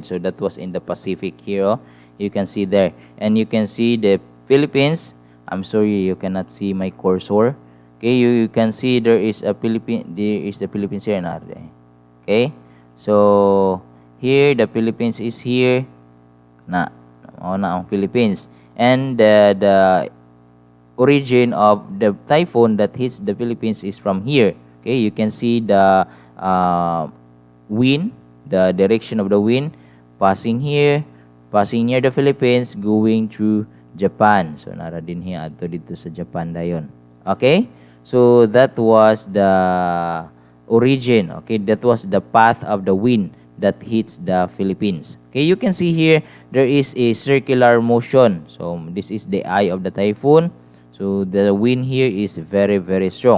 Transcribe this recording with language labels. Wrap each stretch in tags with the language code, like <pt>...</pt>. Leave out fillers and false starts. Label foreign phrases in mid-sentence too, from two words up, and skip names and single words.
<en>So that was in the Pacific here. You can see there, and you can see the Philippines. I'm sorry, you cannot see my cursor. Okay, you can see there is the Philippines here. Okay, so here the Philippines is here</en> <war>na ang</war> <en>Philippines, and the origin of the typhoon that hits the Philippines is from here. Okay, you can see the wind, the direction of the wind passing here, passing near the Philippines, going through Japan.</en> <war>So nara din hiya adto dito sa Japan dayon.</war> <en>Okay, so that was the origin. Okay, that was the path of the wind that hits the Philippines. Okay, you can see here there is a circular motion. So this is the eye of the typhoon. So the wind here is very, very strong.</en>